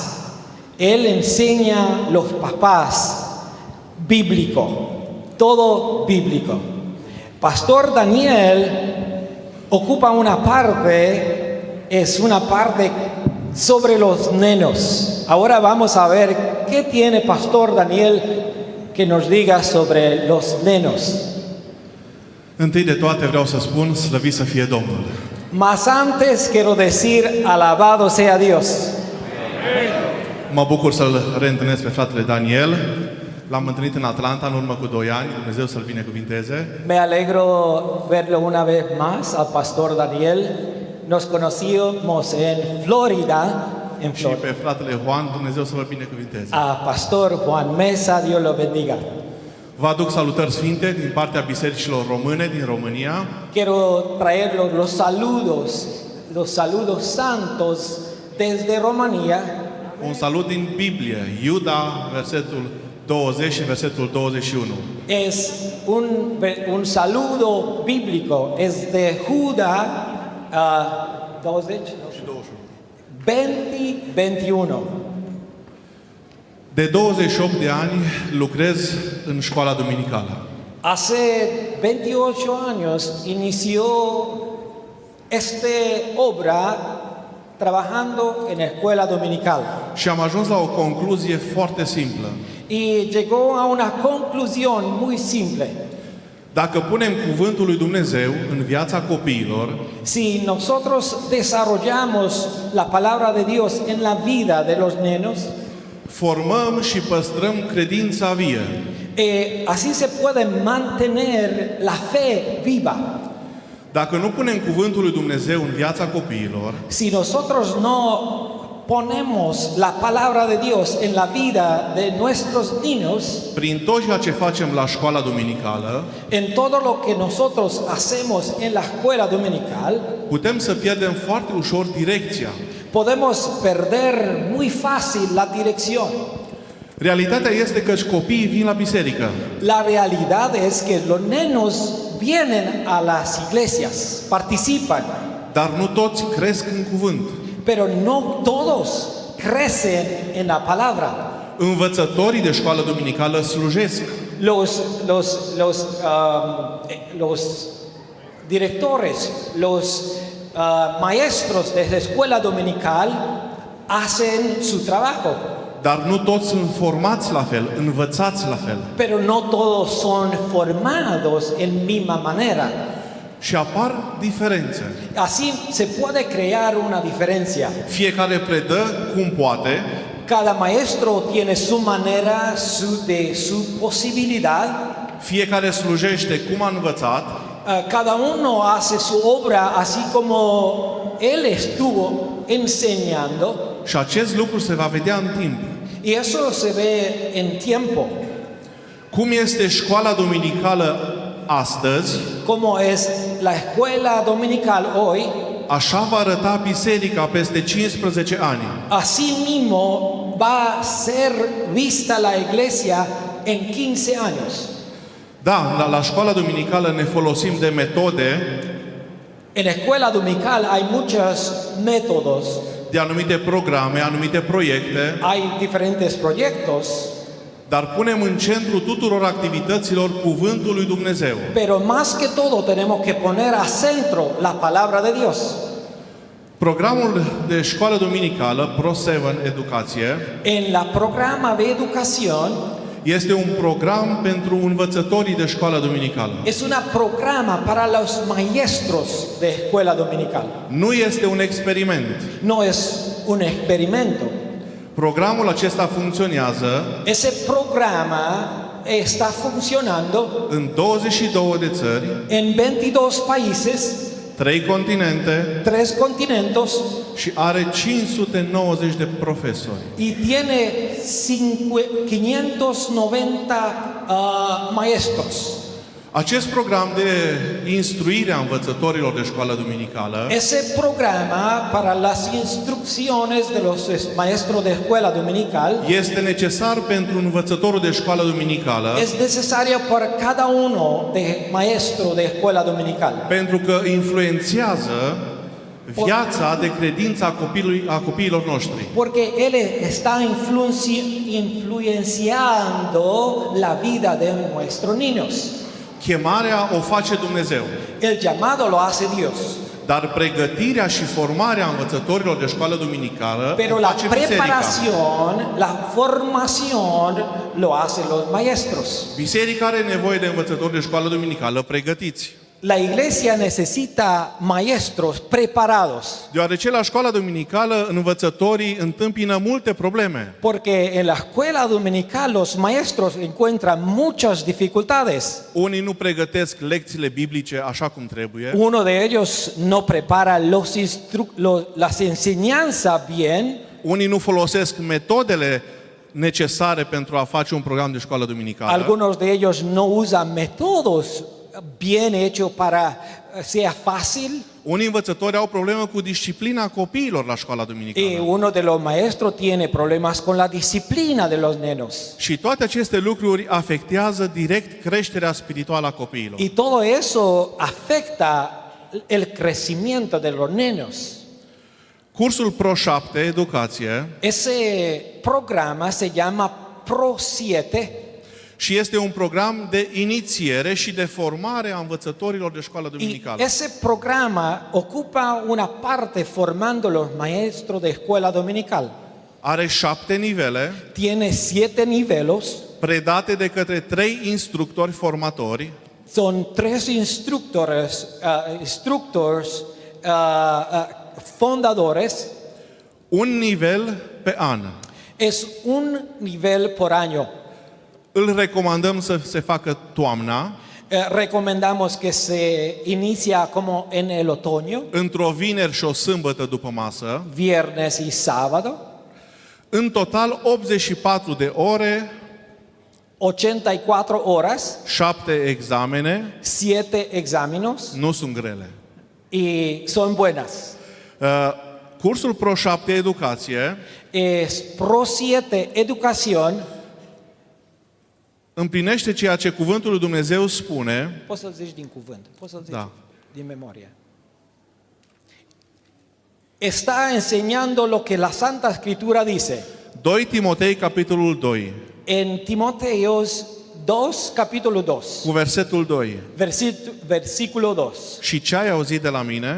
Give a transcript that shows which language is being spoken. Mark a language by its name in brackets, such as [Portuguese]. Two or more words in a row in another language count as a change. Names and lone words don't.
[Spanish] Él enseña a los papás bíblico, todo bíblico. Pastor Daniel ocupa una parte, es una parte sobre los nenos. Ahora vamos a ver qué tiene Pastor Daniel que nos diga sobre los nenos. [Romanian] Întâi de toate vreau să spun, slăvit să fie Domnul. [Spanish] Mas antes quiero decir, alabado sea Dios. [Romanian] Mă bucur să-l reîntâlnesc pe fratele Daniel. L-am întâlnit în Atlanta în urmă cu 2 ani. Dumnezeu să-l binecuvinteze. [Spanish] Me alegro verlo una vez más al Pastor Daniel. Nos conocimos en Florida. [Romanian] Și pe fratele Juan, Dumnezeu să vă binecuvinteze. [Spanish] A Pastor Juan Mesa, Dios lo bendiga. [Romanian] Vă aduc salutări sfinte din partea bisericilor române din România. [Spanish] Quiero traer los saludos santos desde Romania. [Romanian] Un salut din Biblie, Iuda, versetul 20 și versetul 21. [Spanish] Es un saludo bíblico, es de Judá 20, 2021. [Romanian] De 28 de ani lucrez în școala duminicală. [Spanish] Hace 28 años inició esta obra trabajando en la escuela dominical. [Romanian] Și am ajuns la o concluzie foarte simplă. [Spanish] Y llegó a una conclusión muy simple. [Romanian] Dacă punem cuvântul lui Dumnezeu în viața copiilor, [Spanish] Si nosotros desarrollamos la palabra de Dios en la vida de los niños, [Romanian] formăm și păstrăm credința vie. [Spanish] así se puede mantener la fe viva. [Romanian] Dacă nu punem cuvântul lui Dumnezeu în viața copiilor, [Spanish] Si nosotros no ponemos la palabra de Dios en la vida de nuestros niños, [Romanian] prin tot ceea ce facem la școala duminicală, [Spanish] en todo lo que nosotros hacemos en la escuela dominical, [Romanian] putem să pierdem foarte ușor direcția. [Spanish] podemos perder muy fácil la dirección. [Romanian] Realitatea este că copiii vin la biserică, [Spanish] La realidad es que los niños vienen a las iglesias, participan, [Romanian] dar nu toți cresc în cuvânt. [Spanish] pero no todos crecen en la palabra. [Romanian] Învățătorii de școală duminicală slujesc. [Spanish] Los directores, los maestros de la escuela dominical hacen su trabajo. [Romanian] Dar nu toți sunt formați la fel, învățați la fel. [Spanish] Pero no todos son formados en misma manera. [Romanian] Și apar diferențe. [Spanish] Así se puede crear una diferencia. [Romanian] Fiecare predă cum poate. [Spanish] Cada maestro tiene su manera, su posibilidad. [Romanian] Fiecare slujește cum a învățat. [Spanish] Cada uno hace su obra así como él estuvo enseñando. [Romanian] Și acest lucru se va vedea în timp. [Spanish] Y eso se ve en tiempo. [Romanian] Cum este școala duminicală astăzi, [Spanish] como es la escuela dominical hoy, [Romanian] așa va arăta biserica peste 15 ani. [Spanish] Así mismo va a ser vista la iglesia en 15 años. [Romanian] Da, la școala duminicală ne folosim de metode. [Spanish] En la escuela dominical hay muchos métodos. [Romanian] De anumite programe, anumite proiecte. [Spanish] Hay diferentes proyectos. [Romanian] Dar punem în centru tuturor activităților cuvântul lui Dumnezeu. [Spanish] Pero más que todo tenemos que poner a centro la palabra de Dios. [Romanian] Programul de școală duminicală Pro7 Educație [Spanish] En la programa de educación [Romanian] este un program pentru învățătorii de școală duminicală. [Spanish] es una programa para los maestros de escuela dominical. [Romanian] Nu este un experiment. [Spanish] No es un experimento. [Romanian] Programul acesta funcționează [Spanish] Ese programa está funcionando [Romanian] în 22 de țări, [Spanish] en 22 países, [Romanian] 3 continente [Spanish] 3 continentos [Romanian] și are 590 de profesori. [Spanish] y tiene 590 maestros. [Romanian] Acest program de instruire a învățătorilor de școală duminicală [Spanish] Ese programa para las instrucciones de los maestros de escuela dominical [Romanian] este necesar pentru învățătorul de școală duminicală [Spanish] es necesario para cada uno de maestro de escuela dominical. [Romanian] pentru că influențează viața de credință a copiilor noștri. [Spanish] Porque él está influenciando la vida de nuestros niños. [Romanian] Chemarea o face Dumnezeu. [Spanish] El llamado lo hace Dios. [Romanian] Dar pregătirea și formarea învățătorilor de școală duminicală [Spanish] Pero [Romanian] o [Spanish] la [Romanian] face biserica. [Spanish] preparación, la formación lo hacen los maestros. [Romanian] Biserica are nevoie de învățători de școală duminicală pregătiți. [Spanish] La iglesia necesita maestros preparados. [Romanian] Deoarece la școala duminicală învățătorii întâmpină multe probleme. [Spanish] Porque en la escuela dominical los maestros encuentran muchas dificultades. [Romanian] Unii nu pregătesc lecțiile biblice așa cum trebuie. [Spanish] Uno de ellos no prepara las enseñanzas bien. [Romanian] Unii nu folosesc metodele necesare pentru a face un program de școală duminicală. [Spanish] Algunos de ellos no usan métodos bien hechos para sea fácil. [Romanian] Unii învățători au probleme cu disciplina copiilor la școala duminicală. [Spanish] Y uno de los maestros tiene problemas con la disciplina de los niños. [Romanian] Și toate aceste lucruri afectează direct creșterea spirituală a copiilor. [Spanish] Y todo eso afecta el crecimiento de los niños. [Romanian] Cursul Pro 7, Educație, [Spanish] Ese programa se llama Pro 7 [Romanian] și este un program de inițiere și de formare a învățătorilor de școală [Spanish] y [Romanian] duminicală. [Spanish] ese programa ocupa una parte formando los maestros de escuela dominical. [Romanian] Are 7 nivele, [Spanish] Tiene 7 niveles, [Romanian] predate de către 3 instructori formatori, [Spanish] son 3 instructores, fundadores. [Romanian] un nivel pe an. [Spanish] Es un nivel por año. [Romanian] Îl recomandăm să se facă toamna, [Spanish] Recomendamos que se inicia como en el otoño, [Romanian] într-o vineri și o sâmbătă după masă, [Spanish] viernes y sábado, [Romanian] în total 84 de ore, [Spanish] 84 horas, [Romanian] 7 examene, [Spanish] 7 exámenes [Romanian] nu sunt grele. [Spanish] y son buenas. [Romanian] Cursul Pro 7 Educație [Spanish] Es Pro 7 Educación. [Romanian] împlinește ceea ce Cuvântul lui Dumnezeu spune, Poți să-l zici din cuvânt, poți să-l zici Da. din memorie. [Spanish] Está enseñando lo que la Santa Escritura dice. [Romanian] 2 Timotei, capitolul 2, [Spanish] En Timoteos 2, capítulo 2, [Romanian] cu versetul 2. [Spanish] versículo 2. [Romanian] Și ce ai auzit de la mine